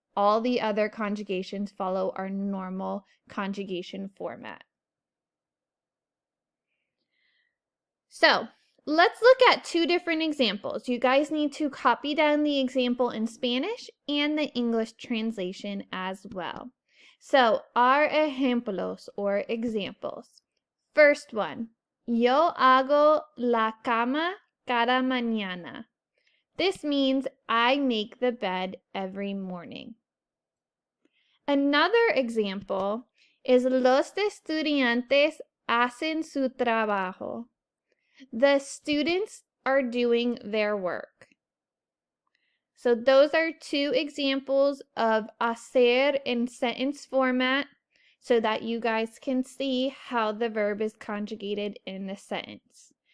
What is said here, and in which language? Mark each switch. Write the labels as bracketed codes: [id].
[en] All the other conjugations follow our normal conjugation format. So let's look at 2 different examples. You guys need to copy down the example in Spanish and the English translation as well. So, our ejemplos or examples. First one, [es] yo hago la cama cada mañana. [en] This means I make the bed every morning. Another example is [es] los estudiantes hacen su trabajo. [en] The students are doing their work. So those are two examples of hacer in sentence format so that you guys can see how the verb is conjugated in the sentence.